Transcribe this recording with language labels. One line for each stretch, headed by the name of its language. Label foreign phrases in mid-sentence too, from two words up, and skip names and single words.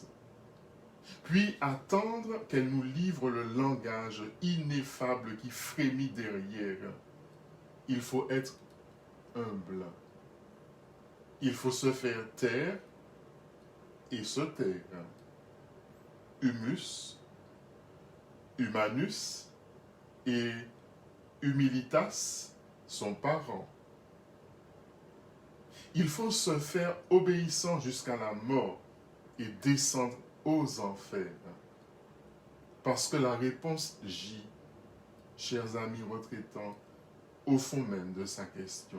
French: Puis attendre qu'elle nous livre le langage ineffable qui frémit derrière. Il faut être humble. Il faut se faire taire et se taire.
Latin: Humus, humanus et humilitas
French: sont parents. Il faut se faire obéissant jusqu'à la mort et descendre aux enfers. Parce que la réponse gît, chers amis retraitants, au fond même de sa question.